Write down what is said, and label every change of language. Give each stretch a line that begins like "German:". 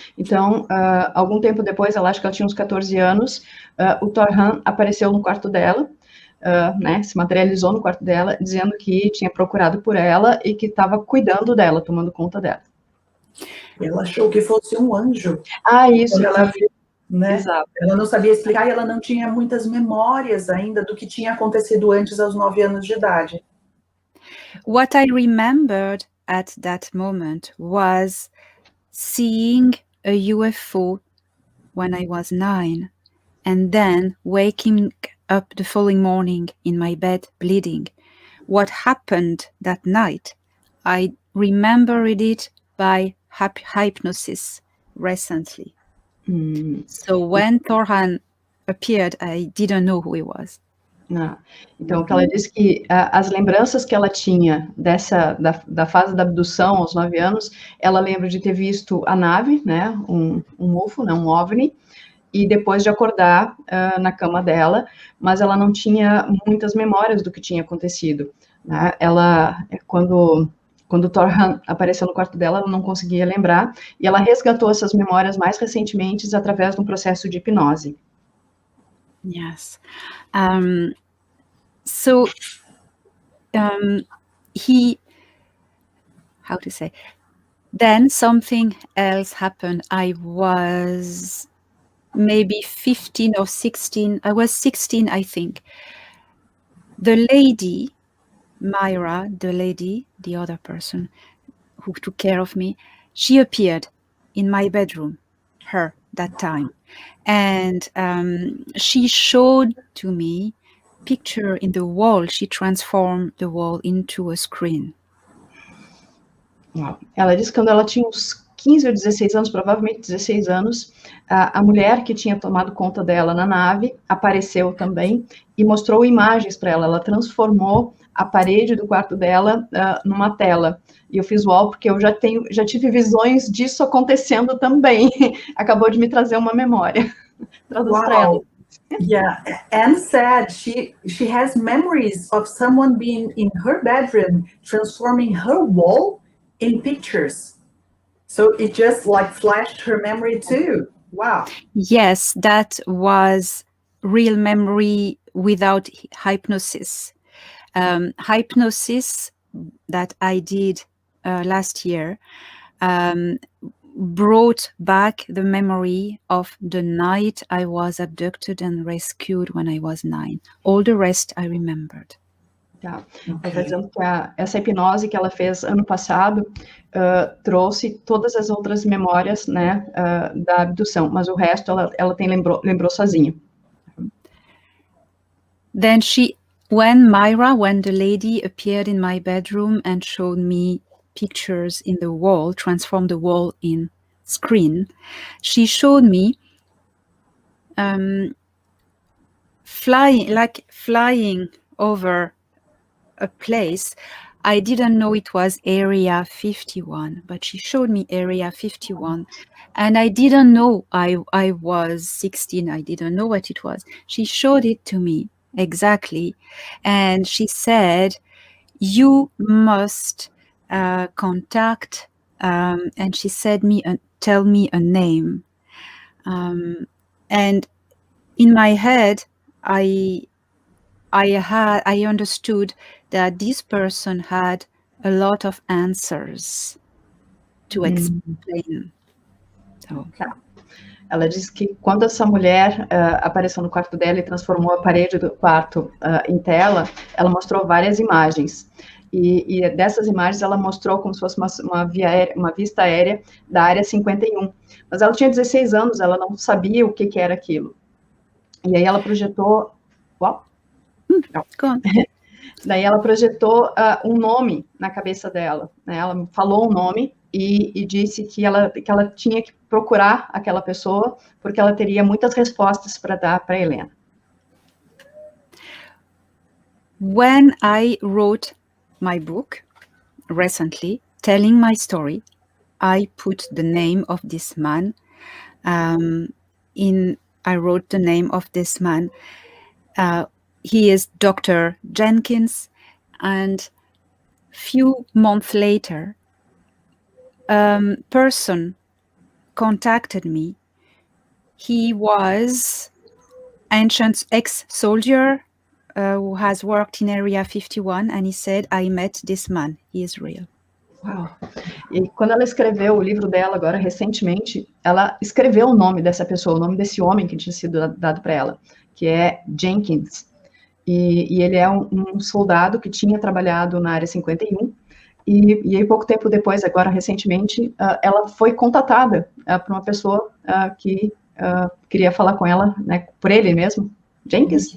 Portuguese: Então, algum tempo depois, acho que ela tinha uns 14 anos, o Thorhan apareceu no quarto dela, né, se materializou no quarto dela, dizendo que tinha procurado por ela e que estava cuidando dela, tomando conta dela. Ela achou que fosse um anjo. Isso. Quando ela viu, né? Exato. Ela não sabia explicar e ela não tinha muitas memórias ainda do que tinha acontecido antes aos 9 anos de idade.
English: What I remembered at that moment was seeing a UFO when I was 9, and then waking up the following morning in my bed bleeding. What happened that night, I remembered it by hypnosis recently. So when Thorhan appeared, I didn't know who he was.
Portuguese: Então, ela disse que as lembranças que ela tinha da fase da abdução aos 9 anos, ela lembra de ter visto a nave, né, um UFO, né, um OVNI, e depois de acordar na cama dela, mas ela não tinha muitas memórias do que tinha acontecido, né? Ela, quando o Thorhan apareceu no quarto dela, ela não conseguia lembrar, e ela resgatou essas memórias mais recentemente através de um processo de hipnose.
English: Yes. So how to say, then something else happened. I was maybe 15 or 16. I was 16, I think. The lady, Myra, the other person who took care of me, she appeared in my bedroom, that time. And she showed to me picture in the wall. She transformed the wall into a screen.
Portuguese: Uau. Ela disse que quando ela tinha uns 15 ou 16 anos, provavelmente 16 anos, a mulher que tinha tomado conta dela na nave apareceu também e mostrou imagens para ela. Ela transformou a parede do quarto dela numa tela. E eu fiz uau, porque eu já tive visões disso acontecendo também. Acabou de me trazer uma memória. Traduz para ela.
English: Yeah, Anne said she has memories of someone being in her bedroom, transforming her wall in pictures. So it just like flashed her memory too. Wow. Yes, that was real memory without hypnosis. Hypnosis that I did last year brought back the memory of the night I was abducted and rescued when I was 9. All the rest I remembered.
Portuguese: Tá. Ela está dizendo que essa hipnose que ela fez ano passado trouxe todas as outras memórias, né, da abdução, mas o resto ela lembrou sozinha.
English: Then when the lady appeared in my bedroom and showed me pictures in the wall, transformed the wall in screen, she showed me flying over a place. I didn't know it was Area 51, but she showed me Area 51, and I didn't know I was 16. I didn't know what it was. She showed it to me exactly, and she said, "You must contact," and she said tell me a name, and in my head, I understood that this person had a lot of answers to explain. So.
Portuguese: Tá. Ela disse que quando essa mulher apareceu no quarto dela e transformou a parede do quarto em tela, ela mostrou várias imagens. E dessas imagens ela mostrou como se fosse uma vista aérea da área 51. Mas ela tinha 16 anos, ela não sabia o que era aquilo. E aí ela projetou... Uau! Daí ela projetou um nome na cabeça dela, né? Ela falou um nome e disse que ela tinha que procurar aquela pessoa, porque ela teria muitas respostas para dar para Helena.
English: When I wrote my book recently, telling my story, I put the name of this man I wrote the name of this man. He is Dr. Jenkins, and few months later, person contacted me. He was ancient ex-soldier who has worked in Area 51, and he said, I met this man, he is real.
Portuguese: Uau! E quando ela escreveu o livro dela agora, recentemente, ela escreveu o nome dessa pessoa, o nome desse homem que tinha sido dado para ela, que é Jenkins. E ele é um soldado que tinha trabalhado na área 51, e aí pouco tempo depois, agora recentemente, ela foi contatada por uma pessoa que queria falar com ela, né, por ele mesmo, Jenkins.